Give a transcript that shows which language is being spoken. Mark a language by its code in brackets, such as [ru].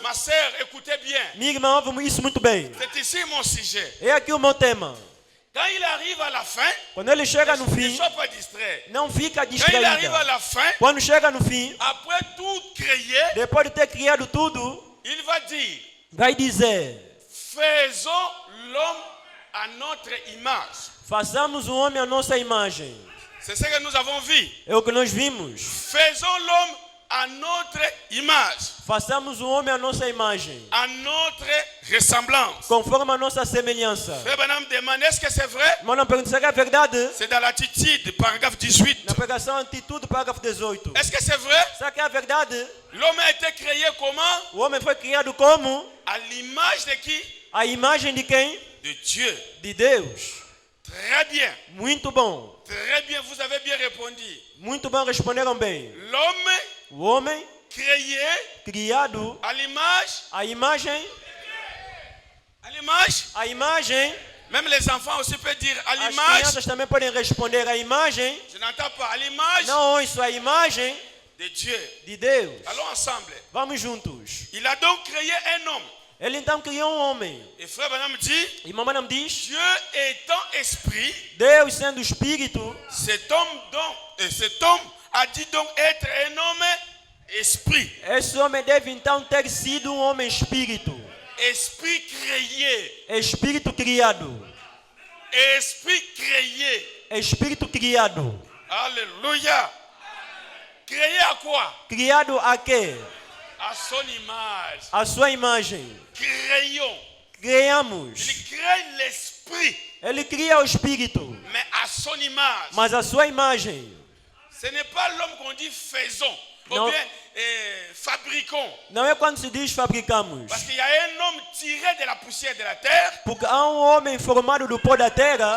[fr] Ma sœur, écoutez bien. [pt] Minha irmã ouve isso muito bem. [fr] C'est ici mon sujet. [pt] É aqui o meu tema. [fr] Quand il arrive à la fin, [pt] Quando ele chega no [fr] ne [pt] fim, [fr] sois pas distrait. [pt] não fica [fr] Quand il arrive à [pt] distraída. [fr] la fin, [pt] Quando chega no fim, [fr] après tout créé, [pt] depois de ter criado tudo, [fr] il va dire, [pt] vai dizer: [fr] faisons l'homme à notre image. [pt] façamos o homem à nossa imagem. [fr] C'est ce que nous avons vu. [pt] É o que nós vimos. [fr] Faisons l'homme à notre image, [pt] Façamos o homem à nossa imagem, [fr] à notre ressemblance. [pt] conforme a nossa semelhança. [fr] Frère Branham demande, est-ce que c'est vrai? [pt] Mas não pergunta se é verdade. [fr] C'est dans l'attitude, paragraphe 18. [pt] Na pregação Atitude, parágrafo 18. [fr] Est-ce que c'est vrai? [pt] Será que é a verdade? [fr] L'homme a été créé comment? [pt] O homem foi criado como? [fr] À l'image de qui? [pt] A imagem de quem? [fr] De Dieu. [pt] De Deus. [fr] Très bien. [pt] Muito bom. [fr] Très bien, vous avez bien répondu. [pt] Muito bom, responderam bem. [fr] L'homme [pt] O homem [fr] créé [pt] criado, [fr] à l'image, [pt] a imagem, a imagem, [fr] même les enfants aussi peuvent dire à [pt] as [fr] l'image, [pt] crianças também podem responder a imagem, [fr] je n'entends pas, à l'image [pt] não isso, a imagem [fr] de Dieu. [pt] de Deus. [fr] Allons ensemble. [pt] Vamos juntos. [fr] Il a donc créé un homme. [pt] Ele então criou um homem. [fr] Et frère Branham dit, [pt] E mamãe não diz, [fr] Dieu étant esprit, [pt] Deus sendo espírito, [fr] cet homme a dit donc être un homme esprit. [pt] esse homem deve então ter sido um homem espírito. [fr] Esprit créé. [pt] Espírito criado. [fr] Esprit créé. [pt] Espírito criado. [fr] Alléluia. Créé à quoi? [pt] Criado a quê? [fr] À son image. [pt] A sua imagem. [fr] Créons. [pt] Criamos. [fr] Il crée l'esprit, [pt] Ele cria o espírito, [fr] mais à son image. [pt] mas a sua imagem. [fr] Ce n'est pas l'homme qu'on dit faisons, Non. ou bien fabriquons. [pt] Não é quando se diz fabricamos. [fr] Parce qu'il y a un homme tiré de la poussière de la terre. [pt] Porque há um homem formado do pó da terra.